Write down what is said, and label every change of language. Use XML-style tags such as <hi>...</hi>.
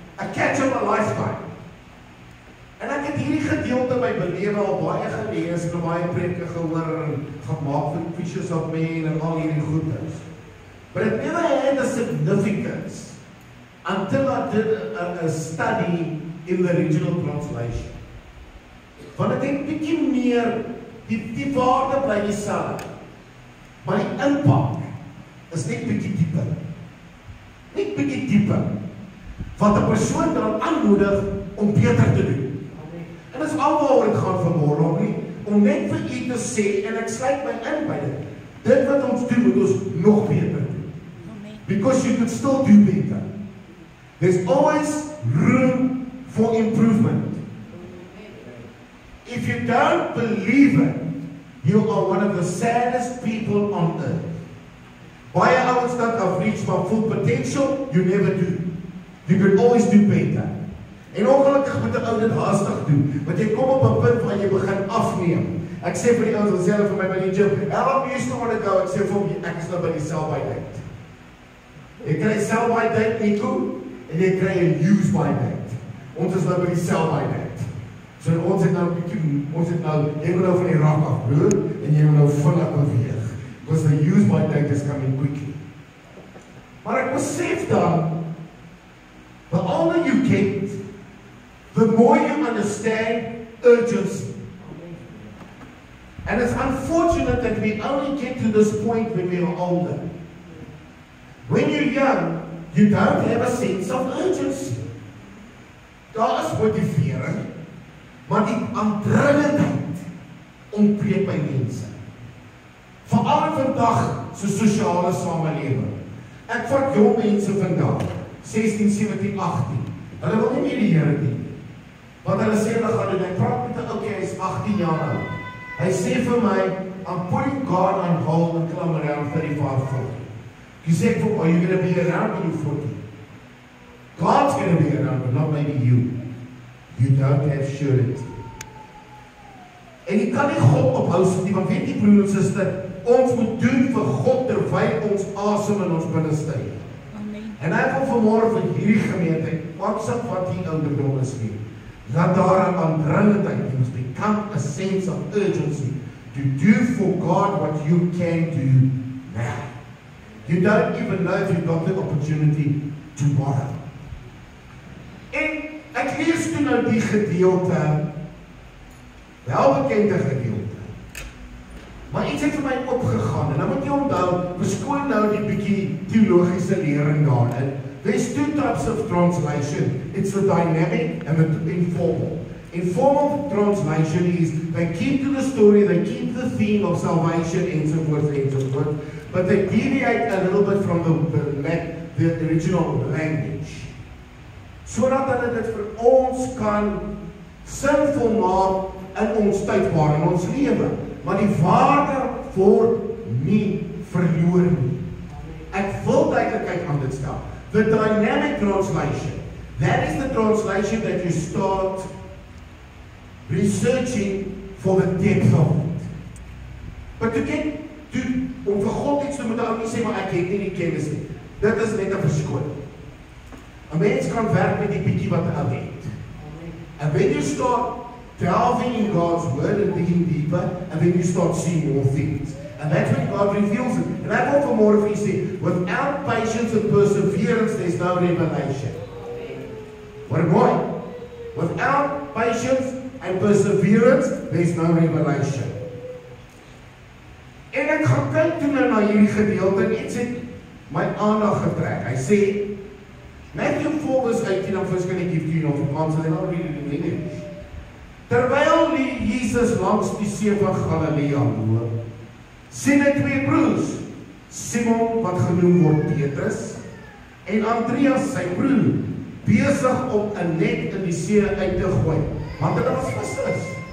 <en>A catch of a lifetime.</en> <af>En ek het hierdie gedeelte my belewe al baie gelees, en baie preke gehoor, en gemaak vir</af> <en>fishes of men,</en> <af>en al hierdie goeders.</af> <en>But it never had a significance until I did a study in the original translation.</en> <af>Want ek het bietjie meer, die waarde bly dieselfde, maar die impak is net bietjie dieper. Net bietjie dieper. Wat 'n persoon dan aanmoedig om beter te doen. En dis alwaaroor dit gaan vanmôre, nie? Om net vir u te sê, en ek sluit my in by dit, dit wat ons doen, moet ons nog beter doen.</af> <en>Because you could still do better. There's always room for improvement. If you don't believe it, you are one of the saddest people on earth.</en> <af>Baie ouens dat</af> <en>have reached my full potential, you never do. You can always do better.</en> <af>En ongelukkig moet 'n ou dit haastig doen, want jy kom op 'n punt waar jy begin afneem. Ek sê vir die ouens wat self vir my by die gym,</af> <en>how long you still want to go?</en> <af>Ek sê vir hom, ek is nou by die sell-by date. Jy kry sell-by date, Nico, en jy kry 'n use-by date. Ons is nou by die sell-by date. So ons het nou, jy moet nou van die rak af, broer, en jy moet nou vinnig beweeg.</af> <en>Because the use-by date is coming quickly.</en> <af>Maar ek besef dan,</af> <en>the older you get, the more you understand urgency. And it's unfortunate that we only get to this point when we are older. When you're young, you don't have a sense of urgency.</en> <af>Daar is motivering, maar die aandringendheid ontbreek by mense. Veral vandag so sosiale samelewing. Ek vat jong mense vandag, 16, 17, 18. Hulle wil nie meer die Here dien. Want hulle sê hulle gaan doen, ek praat met 'n ouetjie, hy is 18 jaar oud. Hy sê vir my,</af> <en>I'm putting God on hold until I'm around 35, 40. He said, are you going to be around when you're 40? God's going to be around, but not maybe you. You don't have surety.</en> <af>En jy kan nie God ophou nie, want weet jy broer en suster, ons moet doen vir God terwyl ons asem in ons binneste het. En ek wil vanmôre vir hierdie gemeente, wat die ouderdom is nie, dat daar 'n aandringendheid,</af> <en>you must become a sense of urgency to do for God what you can do now. You don't even know if you've got the opportunity tomorrow.</en> <af>En ek lees toe nou die gedeelte, welbekende gedeelte. Maar iets het vir my opgegaan, en nou moet jy onthou, verskoon nou die bietjie theologiese lering daarin.</af> <en>There's two types of translation. It's the dynamic and the informal. Informal translation is they keep to the story, they keep the theme of salvation and so forth, but they deviate a little bit from the original language.</en> <af>Sodat hulle dit vir ons kan sinvol maak in ons tydbaar, in ons lewe. Maar die waarde word nie verloor nie. Ek wil duidelikheid aan dit stel.</af> <en>The dynamic translation, that is the translation that you start researching for the depth of it.</en> <af>But om vir God iets te moet ou nie sê, maar ek het nie die kennis nie. Dit is net 'n verskoning. 'n Mens kan werk met die bietjie wat hy het.</af> <en>And when you start delving in God's word and digging deeper, and then you start seeing more things. And that's when God reveals it. And I want for more of you see, without patience and perseverance, there's no revelation. What a boy! Without patience and perseverance, there's no revelation.</en> <af>En ek gaan kyk toe nou na hierdie gedeelte en iets het my aandag getrek. Hy sê,</af> <en>Matthew 4 verse 18, I'm first going to give to you in Afrikaans, and then I'll read it in English.</en> <af>Terwyl Jesus langs die see van Galilea loop, sien hy twee broers, Simon wat genoem word Petrus, en Andreas sy broer, besig om 'n net in die see uit te gooi, want hulle was vissers.</af>